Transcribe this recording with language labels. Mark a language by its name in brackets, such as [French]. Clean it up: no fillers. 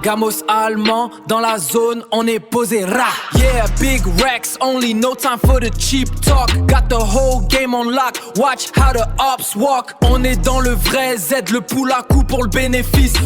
[French] Gamos allemand, dans la zone, on est posé ra. [English] Yeah, big Rex, only no time for the cheap talk. Got the whole game on lock, watch how the ops walk. [French] On est dans le vrai Z, le poule à coup pour le bénéfice.